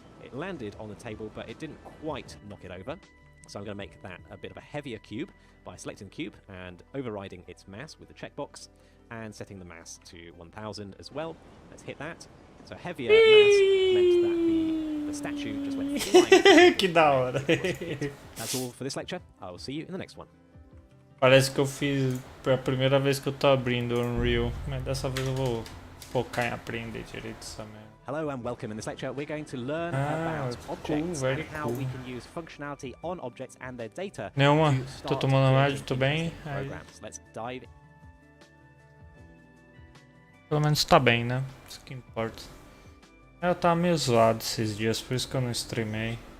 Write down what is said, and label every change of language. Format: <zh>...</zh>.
<en>It landed on the table, but it didn't quite knock it over. So I'm going to make that a bit of a heavier cube by selecting the cube and overriding its mass with the checkbox and setting the mass to 1000 as well. Let's hit that. So heavier mass meant that the statue just went flying.</en> <pt>Que da hora.</pt> <en>That's all for this lecture. I will see you in the next one.</en> <pt>Parece que eu fiz a primeira vez que eu tô abrindo o Unreal, mas dessa vez eu vou focar em aprender direito essa merda.</pt> <en>Hello and welcome. In this lecture, we're going to learn about objects and how we can use functionality on objects and their data.</en> <pt>Nenhuma, tô tomando mais, tô bem.</pt> <en>Programs. Let's dive in.</en> <pt>Pelo menos tá bem, né? Isso que importa. Eu tava meio zoado esses dias, por isso que eu não streamei.</pt>